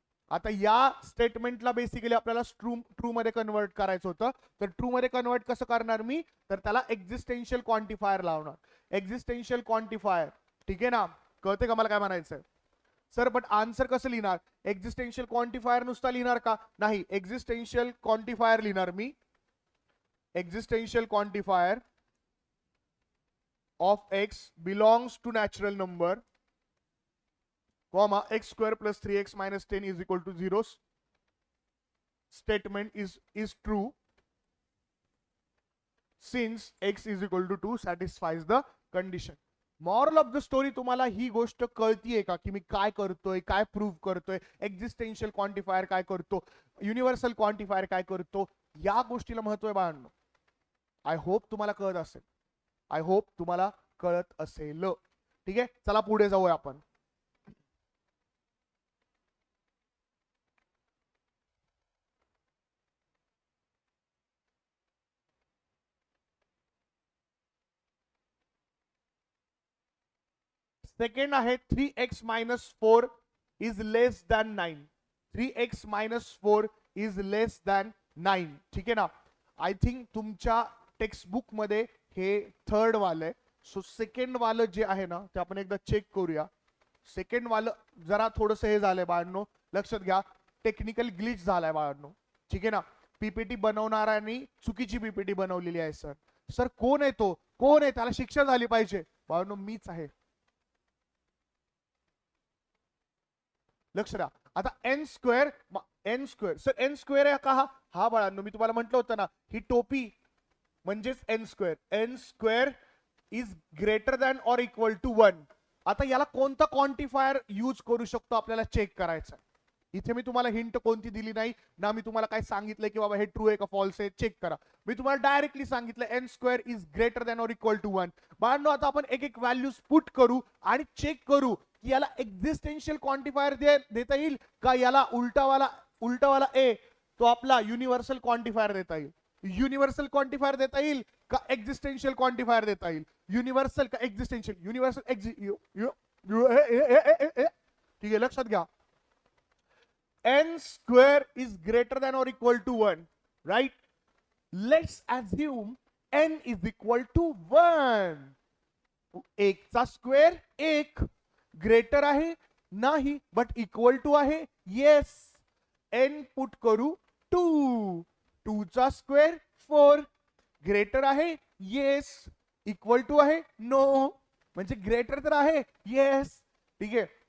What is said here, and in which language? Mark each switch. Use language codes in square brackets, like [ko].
[mr] आता या स्टेटमेंटला बेसिकली आपल्याला ट्रू मध्ये कन्वर्ट करायचं होतं, तर ट्रू मध्ये कन्वर्ट कसं करणार मी, तर त्याला एक्झिस्टेन्शियल क्वांटिफायर लावणार. एक्झिस्टेन्शियल क्वांटिफायर, ठीक आहे ना, कळते का मला काय म्हणायचंय? सर बट आन्सर कसं लिहिणार? एक्झिस्टेन्शियल क्वांटिफायर नुसता लिहिणार का? नाही, एक्झिस्टेन्शियल क्वांटिफायर लिहिणार मी. [en] Existential quantifier of x belongs to natural number, comma x² plus 3x minus 10 is equal to 0. Statement is true since x is equal to 2 satisfies the condition. Moral of the story, [mr] तुम्हाला ही गोष्ट कळतीये का की मी काय करतोय, काय prove करतोय, existential quantifier काय करतो, युनिव्हर्सल क्वांटिफायर काय करतो, या गोष्टीला महत्व आहे बाळांनो. आय होप तुम्हाला कळत असेल, आय होप तुम्हाला कळत असेल. ठीक आहे, चला पुढे जाऊया आपण. सेकंड आहे [en] 3x minus 4 is less than 9. 3x minus 4 is less than 9. [mr] ठीक आहे ना. आय थिंक तुमच्या टेक्स्टबुक मध्ये हे थर्ड वालं आहे. सो सेकंड वालं जे आहे ना ते आपण एकदा चेक करूया. सेकंड वालं जरा थोडंसं हे झालंय बाळांनो, लक्षात घ्या, टेक्निकल ग्लिच झालाय बाळांनो. ठीक आहे ना. पीपीटी बनवणाऱ्यांनी चुकीची पीपीटी बनवलेली आहे सर. सर कोण आहे तो, कोण आहे, त्याला शिक्षा झाली पाहिजे. बाळांनो मीच आहे. लक्ष द्या. आता N square, N square, sir N square आहे का हा बाळांनो, मी तुम्हाला म्हटलं होतं ना ही टोपी म्हणजेच N square. [en] N square is greater than or equal to 1. [mr] आता याला कोणता क्वांटिफायर यूज करू शकतो आपल्याला चेक करायचं. इथे मी तुम्हाला हिंट कोणती दिली नाही ना, मी तुम्हाला काय सांगितलंय की बाबा हे ट्रू आहे का फॉल्स आहे चेक करा. मी तुम्हाला डायरेक्टली सांगितलं N square is greater than or equal to 1. बाळांनो आता आपण एक एक व्हॅल्यूज पुट करू आणि चेक करू की याला एक्झिस्टेन्शियल क्वांटिफायर देता येईल का, याला उलटावाला ए तो आपला युनिव्हर्सल क्वांटिफायर देता येईल. युनिव्हर्सल क्वांटिफायर देता येईल का एक्झिस्टेन्शियल क्वांटिफायर देता येईल. युनिव्हर्सल का एक्झिस्टेन्शियल, युनिव्हर्सल ठीक आहे लक्षात घ्या. [en] n square is greater than or equal to 1, right? Let's assume n is equal to 1. [mr] एक चा स्क्वेअर एक, ग्रेटर आहे नाही बट इक्वल टू आहे येस. n पुट करू 2, 2 चा स्क्वेअर 4, ग्रेटर आहे येस, इक्वल टू आहे नो, म्हणजे ग्रेटर तर आहे येस. ठीक आहे.